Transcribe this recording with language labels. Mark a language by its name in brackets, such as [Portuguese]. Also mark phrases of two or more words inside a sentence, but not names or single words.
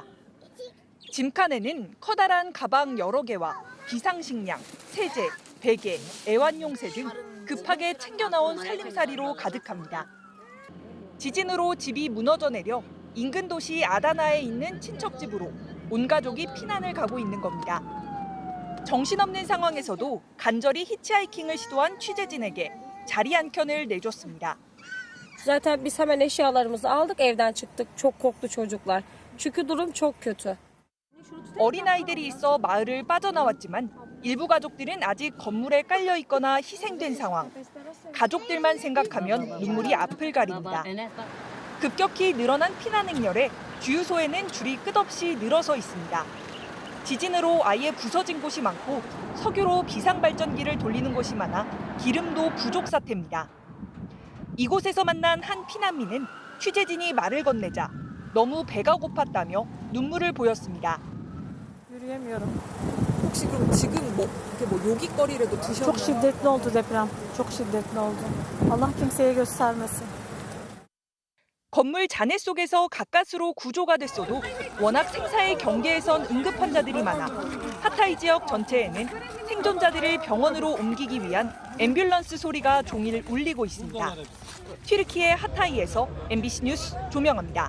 [Korean] 짐칸에는 커다란 가방 여러 개와 비상식량, 세제, 베개, 애완용새 등 급하게 챙겨 나온 살림살이로 가득합니다. 지진으로 집이 무너져 내려 인근 도시 아다나에 있는 친척 집으로 온 가족이 피난을 가고 있는 겁니다. 정신없는 상황에서도 간절히 히치하이킹을 시도한 취재진에게 자리 한 켠을 내줬습니다. [Turkish] Zaten biz hemen eşyalarımızı aldık, evden çıktık. Çok korktu çocuklar. Çünkü durum çok kötü. [Korean] 어린아이들이 있어 마을을 빠져나왔지만 일부 가족들은 아직 건물에 깔려 있거나 희생된 상황. 가족들만 생각하면 눈물이 앞을 가립니다. 급격히 늘어난 피난 행렬에 주유소에는 줄이 끝없이 늘어서 있습니다. 지진으로 아예 부서진 곳이 많고 석유로 비상발전기를 돌리는 곳이 많아 기름도 부족 사태입니다. 이곳에서 만난 한 피난민은 취재진이 말을 건네자 너무 배가 고팠다며 눈물을 보였습니다. [Turkish] Yürüyemiyorum. [Korean] 혹시 그럼 지금 요깃거리라도 드셨나요? [Turkish] Çok şiddetli oldu deprem. Çok şiddetli oldu. Allah kimseye göstermesin. [Korean] 건물 잔해 속에서 가까스로 구조가 됐어도 워낙 생사의 경계에선 응급 환자들이 많아 하타이 지역 전체에는 생존자들을 병원으로 옮기기 위한 앰뷸런스 소리가 종일 울리고 있습니다. 튀르키예 하타이에서 MBC 뉴스 조명합니다.